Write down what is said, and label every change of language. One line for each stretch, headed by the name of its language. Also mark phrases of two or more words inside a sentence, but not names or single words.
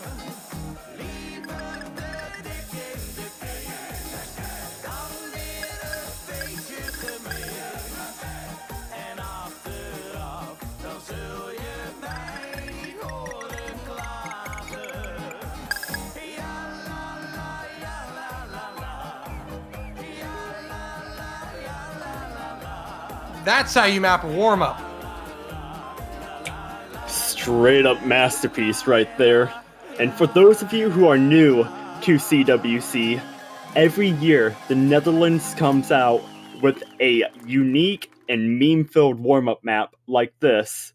Dutch: Liever te dik in de kist dan weer een feestje gemist. En achteraf, dan zul je mij niet horen klagen. Ja la la, ja la la la. Ja la la, ja la la la.
English: That's how you map a warm-up. Straight up masterpiece right there. And for those of you who are new to CWC, every year the Netherlands comes out with a unique and meme-filled warm-up map like this.